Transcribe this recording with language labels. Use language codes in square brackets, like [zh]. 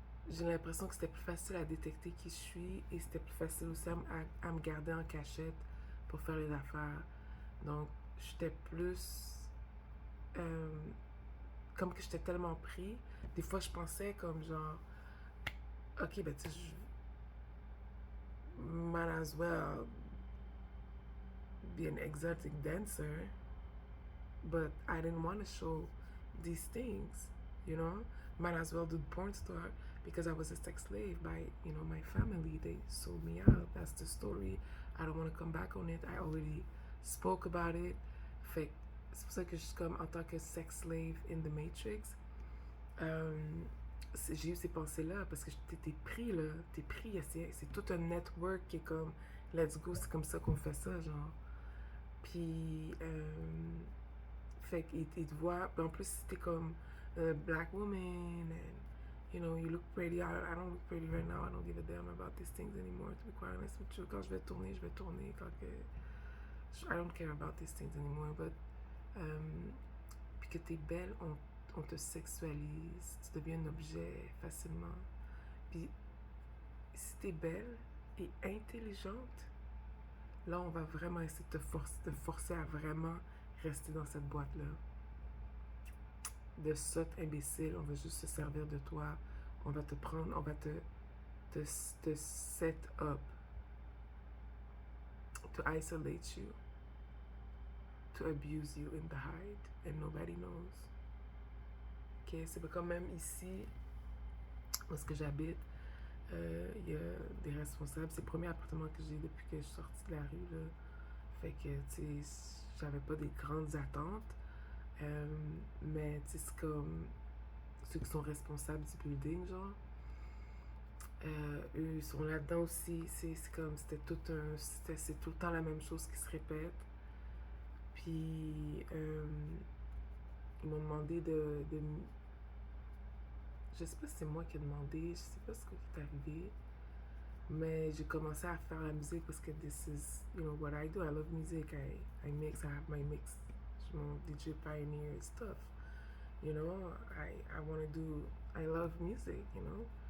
[fr] J'ai l'impression que c'était plus facile à détecter qui je suis et c'était plus facile aussi à me garder en cachette pour faire les affaires. Donc, j'étais plus. Comme que j'étais tellement pris. Des fois, je pensais comme genre. Ok, ben tu sais, [en] might as well be an exotic dancer, but I didn't want to show these things, you know? Might as well do the porn star because I was a sex slave by, you know, my family. They sold me out. That's the story. I don't want to come back on it. I already spoke about it. [fr] Fait c'est pour ça que je suis comme en tant que [en] sex slave in the Matrix. [fr] J'ai eu ces pensées-là parce que t'es pris, là. T'es pris. C'est tout un network qui est comme, [en] let's go, [fr] c'est comme ça qu'on fait ça, genre. Puis, fait qu'ils te voient. En plus, si t'es comme [en] black woman and, you know, you look pretty. I don't look pretty right now. I don't give a damn about these things anymore, to be quite honest with you. [fr] Quand je vais tourner, je vais tourner. Quand que. [en] I don't care about these things anymore, but. [fr] Puis que t'es belle, on te sexualise. Tu deviens un objet facilement. Puis, si t'es belle et intelligente, là, on va vraiment essayer de te forcer à vraiment rester dans cette boîte-là. De sotte imbécile, on va juste se servir de toi. On va te prendre, on va te [en] set up to isolate you, to abuse you in the hide, and nobody knows. [fr] Ok, c'est quand même ici, où est-ce que j'habite, il y a des responsables. C'est le premier appartement que j'ai depuis que je suis sortie de la rue, là. Fait que, tu sais, j'avais pas des grandes attentes. Mais, tu sais, c'est comme ceux qui sont responsables du building, genre. Eux, ils sont là-dedans aussi. C'est comme, c'est tout le temps la même chose qui se répète. Puis, ils m'ont demandé de. Je sais pas si c'est moi qui ai demandé, je sais pas ce qui est arrivé. Mais j'ai commencé à faire la musique parce que [en] this is, you know, what I do. I love music. I mix, I have my mix. [fr] Je suis mon [en] DJ pioneer stuff. You know, I want to do, I love music, you know.